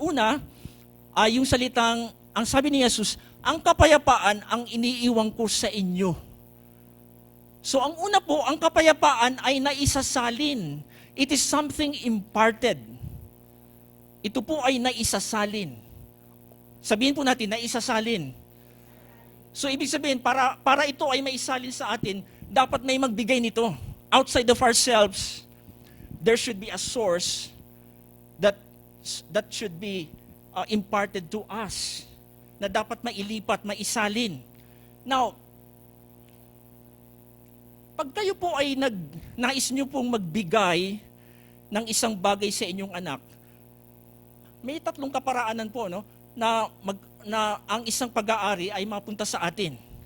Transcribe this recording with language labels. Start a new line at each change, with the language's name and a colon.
Filipino: Una, yung salitang, ang sabi ni Jesus, ang kapayapaan ang iniiwan ko sa inyo. So ang una po, ang kapayapaan ay naisasalin.
English: It is something imparted.
Filipino: Ito po ay naisasalin. Sabihin po natin, naisasalin. So ibig sabihin, para ito ay maisalin sa atin, dapat may magbigay nito.
English: Outside of ourselves, there should be a source that should be imparted to us,
Filipino: na dapat mailipat, maisalin. Now, pag kayo po ay nais nyo pong magbigay ng isang bagay sa inyong anak, may 3 kaparaanan po, no, na ang isang pag-aari ay mapunta sa atin.